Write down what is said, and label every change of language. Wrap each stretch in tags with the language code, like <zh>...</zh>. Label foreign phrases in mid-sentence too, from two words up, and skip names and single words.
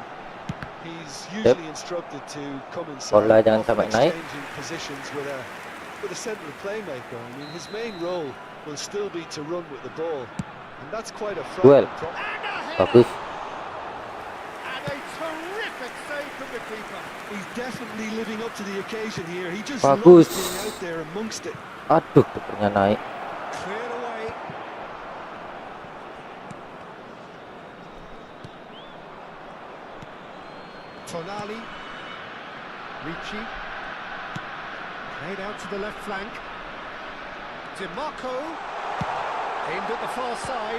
<en>He's usually instructed to come inside, exchanging positions with a central playmaker. I mean, his main role will still be to run with the ball, and that's quite a frightening problem. Bagus. And a terrific save from the keeper. He's definitely living up to the occasion here. He just Bagus. loves being out there amongst it.</en> <id>Aduh, kepernya naik.</id> <en>Cleared away. Tonali. Ricci. Played out to the left flank. DiMarco. Aimed at the far side.</en>